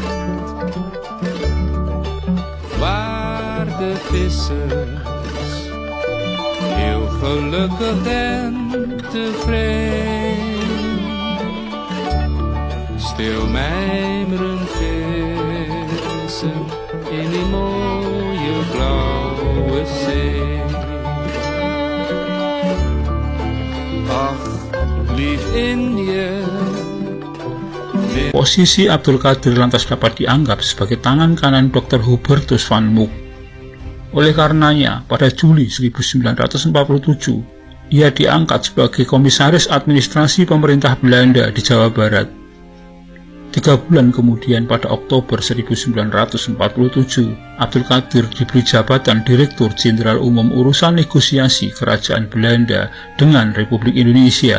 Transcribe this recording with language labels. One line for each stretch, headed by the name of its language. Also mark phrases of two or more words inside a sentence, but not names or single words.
Dutch: Waar de vissers heel gelukkig en tevreden stil mijmeren vissen in die mooie blauwe zee. Ach, lief Indië.
Indonesian: Posisi Abdul Qadir lantas dapat dianggap sebagai tangan kanan Dr. Hubertus van Mook. Oleh karenanya, pada Juli 1947, ia diangkat sebagai Komisaris Administrasi Pemerintah Belanda di Jawa Barat. 3 bulan kemudian, pada Oktober 1947, Abdul Qadir diberi jabatan Direktur Jenderal Umum Urusan Negosiasi Kerajaan Belanda dengan Republik Indonesia.